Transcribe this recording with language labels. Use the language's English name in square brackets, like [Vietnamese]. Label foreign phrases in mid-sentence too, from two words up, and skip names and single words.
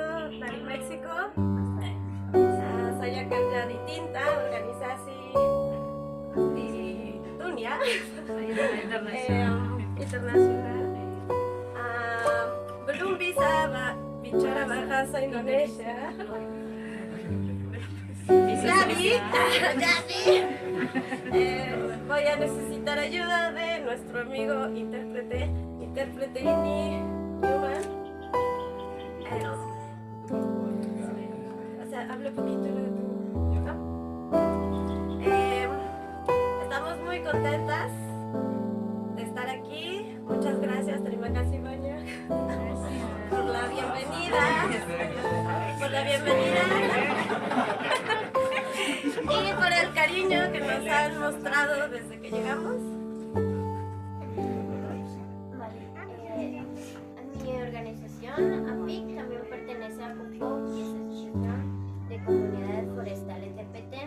[Indonesian] dari Meksiko Saya kerja di Tinta, organisasi di dunia internasional. Belum bisa bicara bahasa Indonesia. [Spanish] Jadi voy a necesitar ayuda de nuestro amigo intérprete ini, Newman. O sea, hable poquito de tu, ¿no? Estamos muy contentas de estar aquí. Muchas gracias, [Indonesian] terima kasih banyak [Spanish] por la bienvenida. Y por el cariño que nos han mostrado desde que llegamos. Mi organización, APIC, también pertenece a PUCO, que es Asociación de Comunidades Forestales de Petén.